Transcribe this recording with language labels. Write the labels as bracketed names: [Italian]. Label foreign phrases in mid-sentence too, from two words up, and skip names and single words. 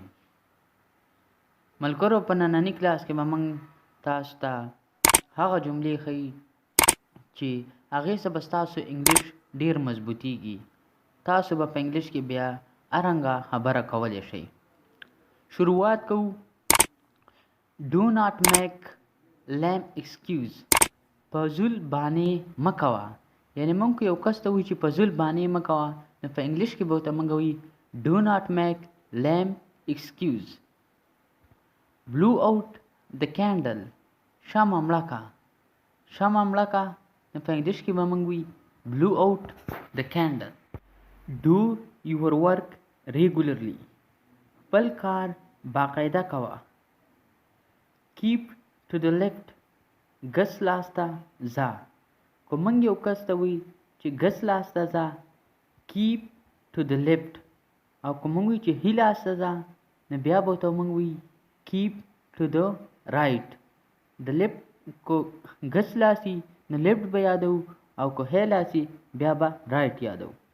[Pashto] ملګرو، په ننني کلاس کې به موږ تاسو ته هغه جملې ښیي چې هغې څخه به ستاسو انګلیش ډېر مضبوطیږي. تاسو به په انګلیش کې بیا ارنګه خبره کولی شئ. شروعات کوو. [English] Do not make lame excuse. [Pashto] فضول بانې مه کوه. یعنې موږ که یو کس ته وایو چې فضول بانې مه کوه، نو په انګلیش کې به ورته موږ وایي [English] Do not make lame excuse. Blow out the candle. [Pashto] شمع مړه کړه. شمع مړه کړه، نو په انګلیش کې به موږ وایي [English] Blow out the candle. Do your work regularly. [Pashto] خپل کار باقاعده کوه. [English] Keep to the left. [Pashto] ګس لاس ته ځه. که موږ یو کس ته وایي چې ګس لاس ته ځه، [English] keep to the left. [Pashto] او که موږ وایي چې ښي لاس ته ځه، نو بیا به ورته موږ وایي [English] keep to the right. [Pashto] د لیفټ که ګس لاس وي نو لیفټ به یادو، او که ښی لاس وي بیا به رایټ یادو.